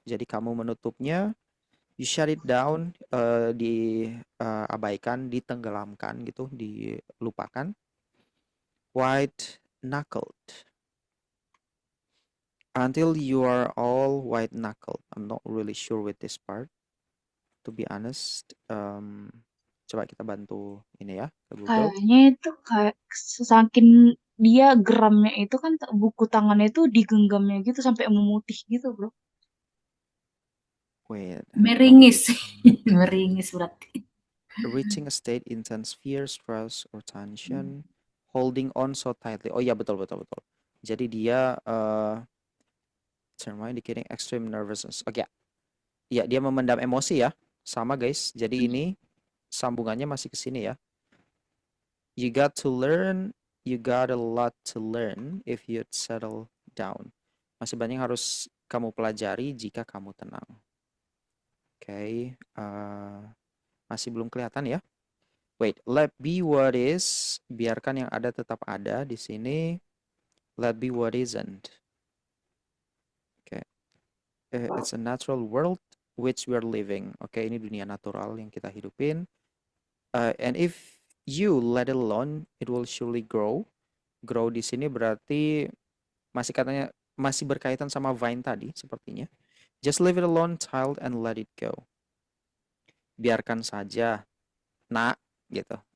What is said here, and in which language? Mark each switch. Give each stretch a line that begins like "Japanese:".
Indonesian: Jadi kamu menutupnya.
English: You shut it down.
Indonesian: Diabaikan, ditenggelamkan gitu, dilupakan.
English: White knuckled. Until you are all white knuckled. I'm not really sure with this part, to be honest.
Indonesian: Coba kita bantu ini ya ke Google. Kayaknya itu kayak saking dia geramnya itu kan buku tangannya itu digenggamnya gitu sampai memutih gitu, bro.
English: Wait.
Indonesian: Meringis. Meringis berarti.
English: Reaching a state intense fear, stress, or tension. Holding on so tightly.
Indonesian: Oh ya, betul. Jadi dia
English: indicating extreme nervousness. Oke.
Indonesian: Ya, dia memendam emosi ya. Sama guys. Jadi ini sambungannya masih ke sini ya.
English: You got a lot to learn if you'd settle down.
Indonesian: Masih banyak harus kamu pelajari jika kamu tenang. Oke. Masih belum kelihatan ya.
English: Wait, let be what is.
Indonesian: Biarkan yang ada tetap ada di sini.
English: Let be what isn't. Oke. It's a natural world which we are living.
Indonesian: Oke, ini dunia natural yang kita hidupin.
English: And if you let it alone, it will surely grow.
Indonesian: Grow di sini berarti masih berkaitan sama vine tadi sepertinya.
English: Just leave it alone, child, and let it go.
Indonesian: Biarkan saja, nak, gitu.